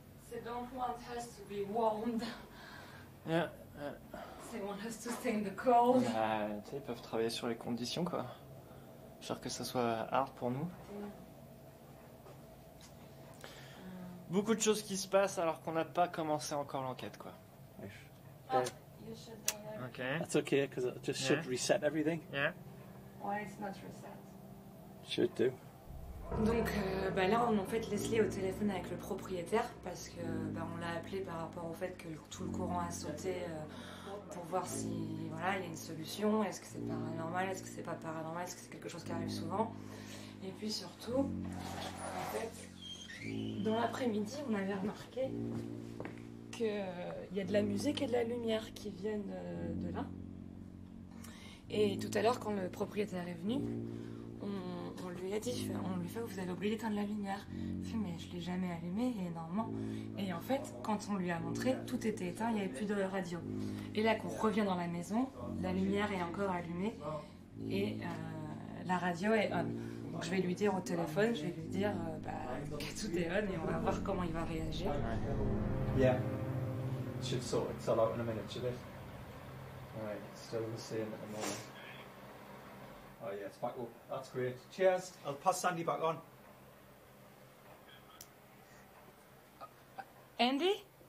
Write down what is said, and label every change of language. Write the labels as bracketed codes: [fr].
[en] They don't want us to be warmed. Yeah. They want us to stay in the cold. [fr] Tu sais, ils peuvent travailler sur les conditions, quoi. J'espère que ça soit hard pour nous. Beaucoup de choses qui se passent alors qu'on n'a pas commencé encore l'enquête, quoi. [en] Oh, you should do that. Okay. That's okay, because it just should reset everything. Yeah. Why it's not reset? Should do. [fr] Donc là, en fait, Leslie est au téléphone avec le propriétaire parce que on l'a appelé par rapport au fait que tout le courant a sauté pour voir si voilà il y a une solution. Est-ce que c'est paranormal? Est-ce que c'est pas paranormal? Est-ce que c'est quelque chose qui arrive souvent? Et puis surtout, en fait, dans l'après-midi, on avait remarqué qu'il y a de la musique et de la lumière qui viennent de là. Et tout à l'heure, quand le propriétaire est venu, on lui a dit, on lui fait, vous avez oublié d'éteindre la lumière. Il fait, mais je l'ai jamais allumée, et normalement. Et en fait, quand on lui a montré, tout était éteint, il n'y avait plus de radio. Et là, qu'on revient dans la maison, la lumière est encore allumée et la radio est on. Donc je vais lui dire au téléphone, je vais lui dire que tout est on et on va voir comment il va réagir. [en] Yeah. It should sort itself out in a minute, should it? Alright, it's still the same at the moment. Oh yeah, it's back up. That's great. Cheers. I'll pass Sandy back on. Andy?